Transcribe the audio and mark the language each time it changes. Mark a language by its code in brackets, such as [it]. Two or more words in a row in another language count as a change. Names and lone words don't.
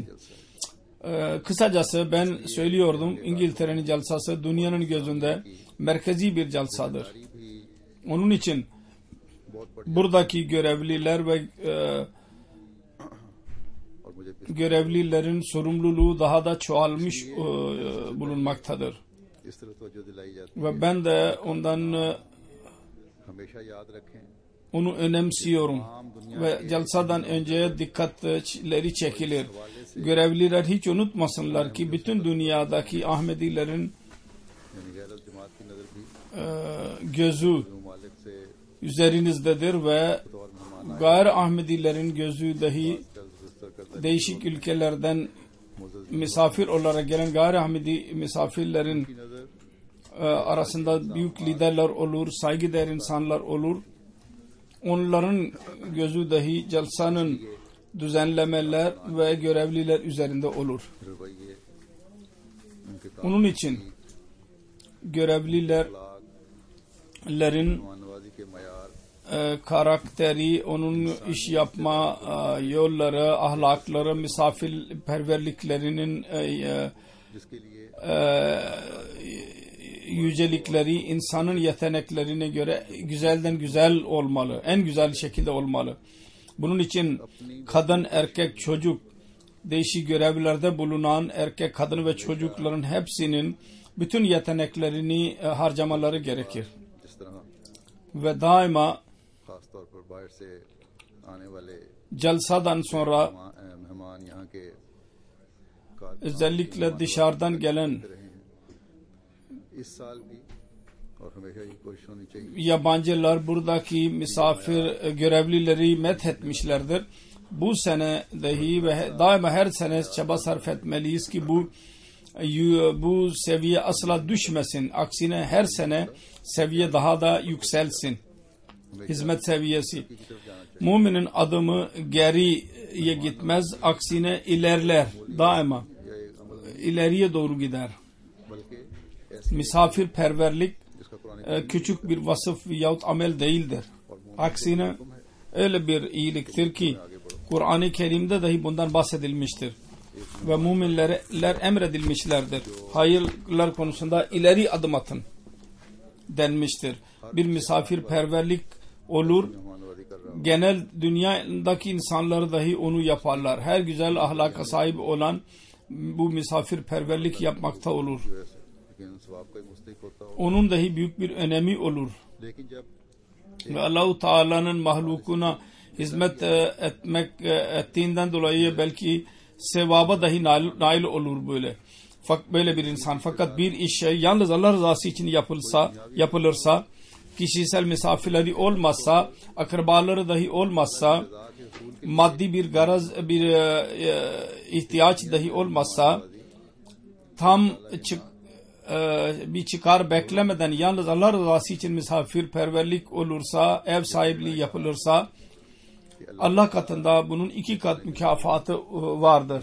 [tr] Kısacası ben söylüyordum İngiltere'nin celsası dünyanın gözünde merkezi bir celsadır. Onun için buradaki görevliler ve görevlilerin sorumluluğu daha da çoğalmış bulunmaktadır. [ur] اس طرح توجہ دلائی جاتی [tr] Ve ben de ondan [ur] ہمیشہ یاد رکھیں [tr] onu önemsiyorum. Ve celsadan önce dikkatleri çekilir. Görevliler hiç unutmasınlar ki bütün dünyadaki Ahmedilerin [ur] یعنی غیرت جماعت کی نظر بھی [tr] gözü [ur] ممالک سے [tr] üzerinizdedir ve [ur] طور مہمان [tr] gayri Ahmedilerin gözü dahi [ur] करता [tr] değişik ülkelerden misafir olarak gelen gayri Ahmedi misafirlerin [ur] नज़र [tr] arasında büyük liderler olur, saygıdeğer insanlar olur. Onların gözü dahi celsanın düzenlemeler ve görevliler üzerinde olur. [ur] رویے ان کے [tr] Onun için görevlilerin [ur] کامنوازی کے معیار [tr] karakteri, onun iş yapma yolları, ahlakları, misafirperverliklerinin [ur] جس کے لیے [tr] yücelikleri insanın yeteneklerine göre güzelden güzel olmalı. En güzel şekilde olmalı. Bunun için kadın, erkek, çocuk değişik görevlerde bulunan erkek, kadın ve çocukların hepsinin bütün yeteneklerini harcamaları gerekir. [ur] جس طرح [tr] Ve daima [ur] خاص طور پر باہر سے آنے والے [tr] celsadan sonra [ur] مہمان یہاں کے [tr] özellikle dışarıdan gelen [ur] رہے ہیں اس سال بھی اور ہمیشہ یہ کوشش ہونی چاہیے [tr] yabancılar buradaki misafir görevlileri methetmişlerdir. Bu sene dahi ve daima her sene çaba sarf etmeliyiz ki bu seviye asla düşmesin. Aksine her sene seviye daha da yükselsin. Hizmet seviyesi. Müminin adımı geriye gitmez. Aksine ilerler. Daima ileriye doğru gider. [ur] بلکہ ایسی [tr] Misafirperverlik [ur] جس کا قرآن [tr] küçük bir vasıf yahut amel değildir. Aksine öyle bir iyiliktir ki Kur'an-ı Kerim'de dahi bundan bahsedilmiştir. Ve müminler emredilmişlerdir. Hayırlar konusunda ileri adım atın denmiştir. Bir misafirperverlik olur. [ur] مہمان نوازی کر رہا [tr] Genel dünyadaki insanları dahi onu yaparlar. Her güzel ahlaka sahip olan bu misafirperverlik yapmakta olur. [ur] ہوں لیکن ثواب کا مستحق ہوتا ہو [tr] Onun dahi büyük bir önemi olur. [ur] لیکن جب [tr] Ve Allah-u Teala'nın mahlukuna hizmet ettiğinden dolayı belki sevaba dahi nail olur böyle. Böyle bir insan. Fakat bir iş yalnız Allah rızası için yapılırsa, kişisel misafirleri olmazsa, akrabaları dahi olmazsa, maddi bir garaz, bir ihtiyaç dahi olmazsa, tam bir çıkar beklemeden yalnız Allah rızası için misafirperverlik olursa, ev sahipliği yapılırsa Allah katında bunun 2 kat mükafatı vardır.